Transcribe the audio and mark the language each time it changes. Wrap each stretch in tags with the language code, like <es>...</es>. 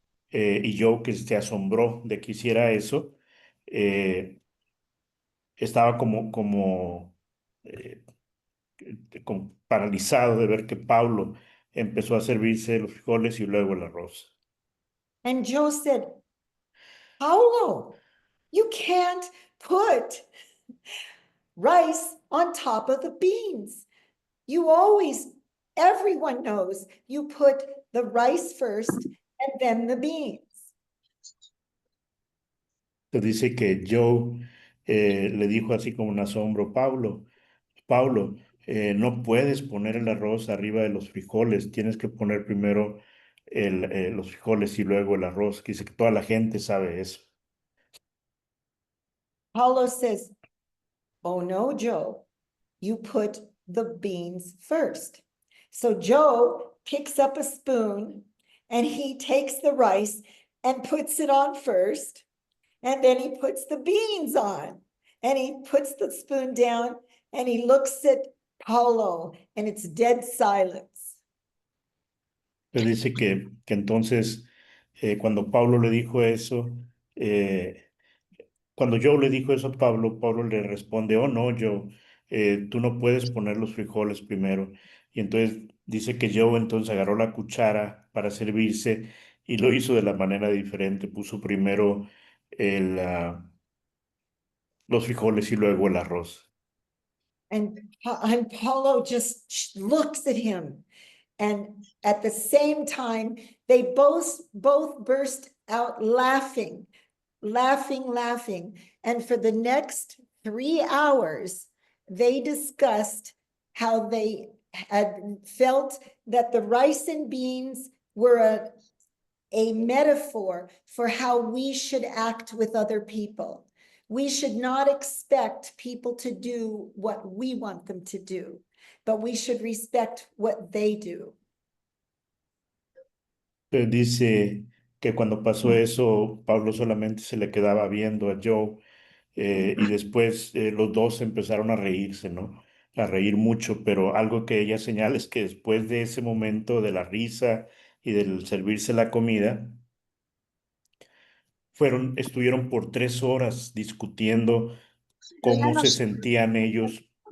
<es>Y yo que se asombró de que hiciera eso, eh, estaba eh, como paralizado de ver que Pablo empezó a servirse los frijoles y luego el arroz.</es> <en>And Joe said, Paulo, you can't put rice on top of the beans. You always, everyone knows you put the rice first and then the beans.</en> <es>Se dice que Joe le dijo así como un asombro, Pablo, no puedes poner el arroz arriba de los frijoles, tienes que poner primero los frijoles y luego el arroz. Que dice que toda la gente sabe eso.</es> <en>Paulo says, oh no, Joe, you put the beans first. So Joe picks up a spoon and he takes the rice and puts it on first. And then he puts the beans on and he puts the spoon down and he looks at Paulo and it's dead silence.</en> <es>Pero dice que entonces cuando Pablo le dijo eso, eh, cuando Joe le dijo eso a Pablo, Pablo le responde, oh no, Joe, tú no puedes poner los frijoles primero. Y entonces dice que Joe entonces agarró la cuchara para servirse y lo hizo de la manera diferente. Puso primero el, ah, los frijoles y luego el arroz.</es> <en>And Paulo just looks at him. And at the same time, they both burst out laughing, laughing. And for the next 3 hours, they discussed how they had felt that the rice and beans were a metaphor for how we should act with other people. We should not expect people to do what we want them to do, but we should respect what they do.</en> <es>Dice que cuando pasó eso, Pablo solamente se le quedaba viendo a Joe y después los dos empezaron a reírse, ¿no? A reír mucho, pero algo que ella señala es que después de ese momento de la risa y del servirse la comida, estuvieron por 3 horas discutiendo cómo se sentían ellos</es>